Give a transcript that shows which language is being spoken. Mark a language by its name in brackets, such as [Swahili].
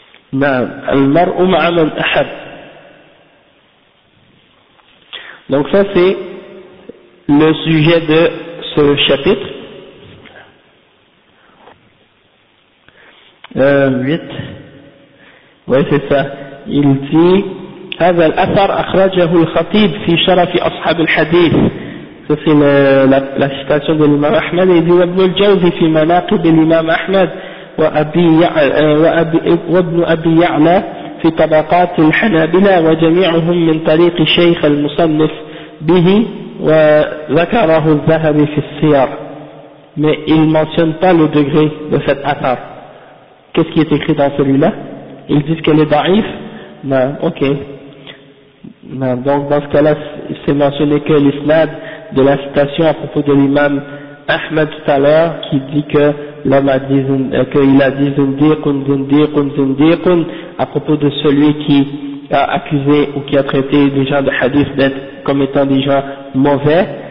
[Arabic] Non, al-mar'u ma'a man ahab. [French] Donc, ça c'est le sujet de ce chapitre 8. Oui, c'est ça. Il dit [Arabic] هذا الأثر أخرجه الخطيب في شرف أصحاب الحديث. في الاستشهاد للإمام أحمد يقول ابن الجوزي في مناقب الإمام أحمد وابن أبي يعلى في طبقات الحنابلة وجميعهم من طريق شيخ المصنف به وذكره الذهبي في السير. [French] mais il mentionne pas le degré de cet أثر. qu'est-ce qui est écrit dans celui-là? ils disent qu'elle est ضعيف. non, ok. Non, donc dans ce cas-là, il s'est mentionné que l'isnad de la citation à propos de l'imam Ahmed tout à l'heure, qui dit que l'homme a dit qu'il a dit zindiqun à propos de celui qui a accusé ou qui a traité des gens de hadith d'être comme étant des gens mauvais.